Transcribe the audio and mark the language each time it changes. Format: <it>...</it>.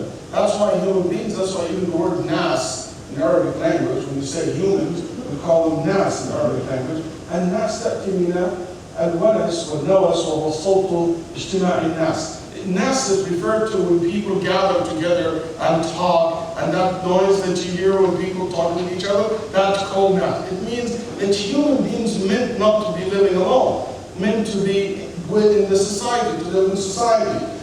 <en>That's why human beings, that's why even the word nas in Arabic language, when you say humans, we call them nas in Arabic language.</en> <ar>And nas تأتي من الونس والنوس وهو صوت اجتماع الناس.</ar> <en>Nas is referred to when people gather together and talk, and that noise that you hear when people talking to each other, that's called nas. It means that human beings meant not to be living alone, meant to be within the society, to live in society.</en>